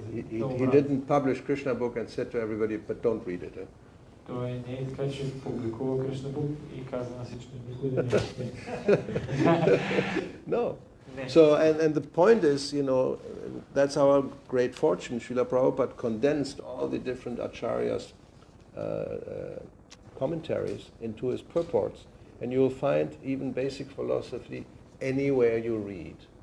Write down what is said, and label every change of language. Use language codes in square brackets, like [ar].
[en] He didn't publish Krishna book and said to everybody, but don't read it. [bg] Той не е така, че публикува Кришна Бук и каза на всички никой да не чете. [en] No, So, and the point is, you know, that's our great fortune. Srila Prabhupada condensed all the different acharyas' commentaries into his purports, and you will find even basic philosophy anywhere you read.